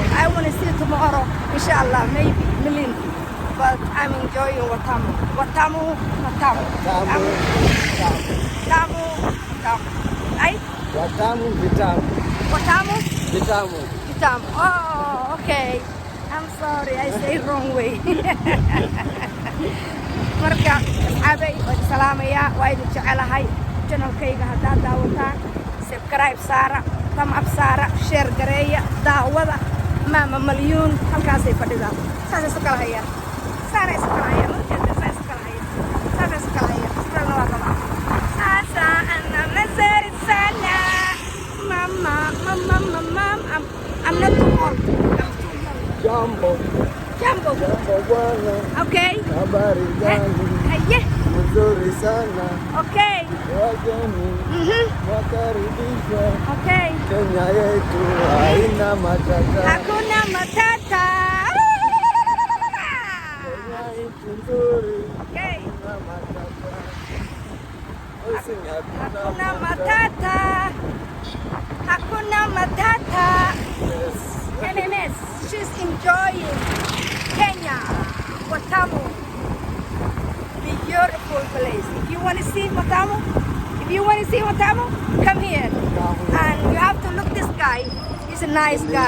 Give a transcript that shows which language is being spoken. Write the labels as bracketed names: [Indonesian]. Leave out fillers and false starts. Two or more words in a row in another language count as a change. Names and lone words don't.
[English] I want to see tomorrow, inshallah, maybe Malindi, but I'm enjoying Watamu. Right? Watamu? Oh, okay. I'm sorry, I say wrong way. [Somali] marka asxaabay waan salaamayaa waa idin jecelahay channelkayga haddaad daawataan subscribe saara [English] thumb up [Somali] saara share gareeya daawada maama malyuun halkaasay fadhidaan saasay isu kala hayaan sidana waa rabaa saasa ana masari sana mama [English] I'm not too old [Somali] Jambo [Swahili] bwana okay habari gani nzuri sana okay wageni wakaribishwa okay Kenya yetu haina matata hakuna matata Kenya yetu nzuri okay haina matata sing Hakuna Matata. Hakuna Matata. [English] Yes. MMS, she's enjoying Kenya, Watamu. Beautiful place. If you want to see Watamu, come here. And you have to look this guy. He's a nice guy.